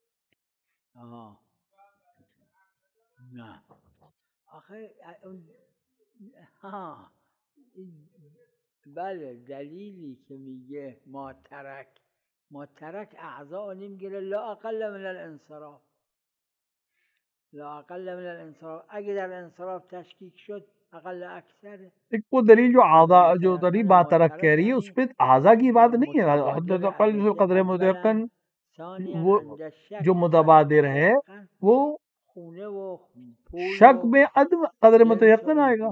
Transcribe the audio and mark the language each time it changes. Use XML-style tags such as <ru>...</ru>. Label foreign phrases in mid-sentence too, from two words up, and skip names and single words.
<fa>بله دلیلی که میگه ما ترک اعضاء نمیگیره</fa> <ar>لا اقل من الانصراف، لا اقل من الانصراف،</ar> <fa>اگه در انصراف تشکیک شد اقل اکثره۔</fa> <ur>ایک وہ دلیل جو اعضاء جو دلیل با ترک کہہ رہی ہے اس پہ اعضاء کی بات نہیں ہے، حد اقل جو قدر متیقن وہ جو متبادر ہے وہ شک میں عدم قدر متیقن آئے گا۔</ur>